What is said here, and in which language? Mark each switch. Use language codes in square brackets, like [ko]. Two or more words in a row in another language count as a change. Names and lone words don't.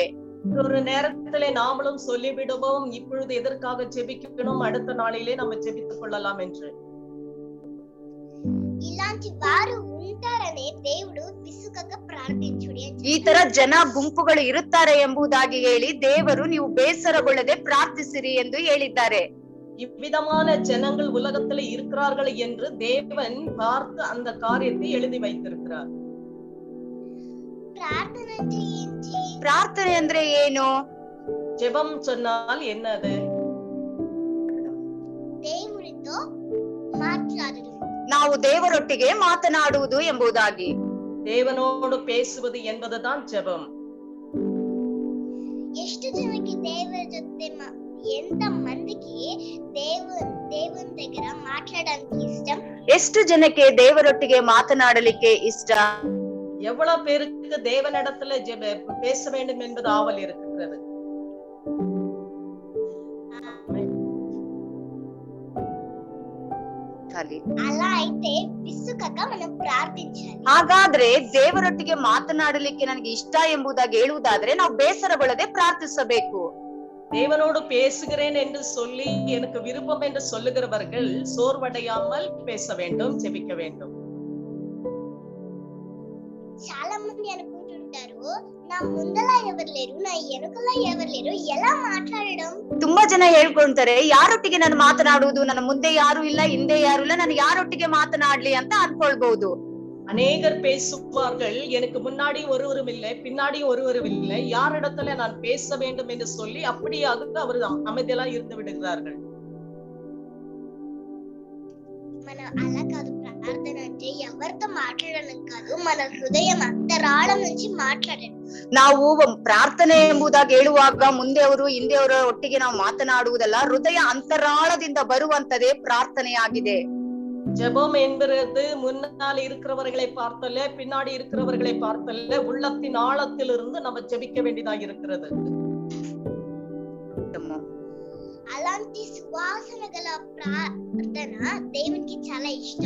[ta] ஒரு நேரத்திலே நாமளும் சொல்லி விடுவோம், இப்பொழுது எதற்காக ஜெபிக்கணும், அடுத்த நாளிலே நம்ம ஜெபித்துக் கொள்ளலாம் என்று. [te] ఇలాంటి వారు ఉంటారనే దేవుడు విసుగక ప్రార్థించుడి. [kn] ಈ ತರ ಜನ ಗುಂಪುಗಳು ಇರುತ್ತಾರೆ ಎಂಬುದಾಗಿ ಹೇಳಿ ದೇವರು ನೀವು ಬೇಸರಗೊಳ್ಳದೆ ಪ್ರಾರ್ಥಿಸಿರಿ ಎಂದು ಹೇಳಿದ್ದಾರೆ. [ta] இவ்விதமான ஜனங்கள் உலகத்துல இருக்கிறார்கள் என்று தேவன் பார்த்து அந்த காரியத்தை எழுதி வைத்திருக்கிறார். [te] ప్రార్థన అంటే ఏంటి? [kn] ಪ್ರಾರ್ಥನೆ ಅಂದ್ರೆ ಏನು? [ta] ஜெபம் சொன்னால் என்னது? [te] దేవునితో మాట్లాడడం, [kn] ನಾವು ದೇವರೊಟ್ಟಿಗೆ ಮಾತನಾಡುವುದು ಎಂಬುದಾಗಿ. [ta] தேவனோடு பேசுவது என்பதுதான் ஜெபம். [kn] ಎಷ್ಟು ಜನಕ್ಕೆ ದೇವರ ಜೊತೆ [te] ఎంత మందికి దేవుని దగ్గర మాట్లాడడానికి ఇష్టం? [kn] ಎಷ್ಟು ಜನಕ್ಕೆ ದೇವರೊಟ್ಟಿಗೆ ಮಾತನಾಡಲಿಕ್ಕೆ ಇಷ್ಟ? [ta] எவ்வளவு பேருக்கு தேவனிடத்துல பேச வேண்டும் என்பது ஆவல் இருக்கிறது? [te] అలా అయితే విసుగక మనం ప్రార్థించాలి. [kn] ಹಾಗಾದ್ರೆ ದೇವರೊಟ್ಟಿಗೆ ಮಾತನಾಡಲಿಕ್ಕೆ ನನಗೆ ಇಷ್ಟ ಎಂಬುದಾಗಿ ಹೇಳುವುದಾದ್ರೆ ನಾವು ಬೇಸರಗೊಳ್ಳದೆ ಪ್ರಾರ್ಥಿಸಬೇಕು. [ta] தேவனோடு பேசுகிறேன் என்று சொல்லி எனக்கு விருப்பம் என்று சொல்லுகிறவர்கள் சோர்வடையாமல் பேச வேண்டும், ஜெபிக்க வேண்டும். [te] చాలా మంది అనుకుంటుంటారు, నా ముందల ఎవరు లేరు, నా వెనుకల ఎవరు లేరు, ఎలా మాట్లాడడం? [kn] ತುಂಬಾ ಜನ ಹೇಳ್ಕೊಂತಾರೆ, ಯಾರೊಟ್ಟಿಗೆ ನಾನು ಮಾತನಾಡುವುದು, ನನ್ನ ಮುಂದೆ ಯಾರು ಇಲ್ಲ ಹಿಂದೆ ಯಾರು ಇಲ್ಲ, ನಾನು ಯಾರೊಟ್ಟಿಗೆ ಮಾತನಾಡ್ಲಿ ಅಂತ ಅನ್ಕೊಳ್ಬಹುದು. [ta] அநேகர் பேசுவார்கள், எனக்கு முன்னாடி ஒருவரும் இல்லை பின்னாடியும் ஒருவரும் இல்லை, யாரிடத்துல நான் பேச வேண்டும் என்று சொல்லி அப்படியாக அவர் அமைதியெல்லாம் இருந்து விடுகிறார்கள். [te] మన అలా కాదు, ప్రార్థన అంటే ఎవరితో మాట్లాడడం కాదు, మన హృదయం అంతరాళం నుంచి మాట్లాడడం. [kn] ನಾವು ಪ್ರಾರ್ಥನೆ ಎಂಬುದಾಗಿ ಹೇಳುವಾಗ ಮುಂದೆಯವರು ಹಿಂದೆಯವರ ಒಟ್ಟಿಗೆ ನಾವು ಮಾತನಾಡುವುದಲ್ಲ, ಹೃದಯ ಅಂತರಾಳದಿಂದ ಬರುವಂತದೇ ಪ್ರಾರ್ಥನೆಯಾಗಿದೆ. [ta] ஜெபம் என்பது முன்னால் இருக்கிறவர்களை பார்த்தல்ல, பின்னாடி இருக்கிறவர்களை பார்த்தல்ல, உள்ளத்தின் ஆழத்திலிருந்து நம்ம ஜெபிக்க வேண்டியதாக இருக்கிறது. [te] అలాంటి సువాసన గల ప్రార్థన దేవునికి చాలా ఇష్టం.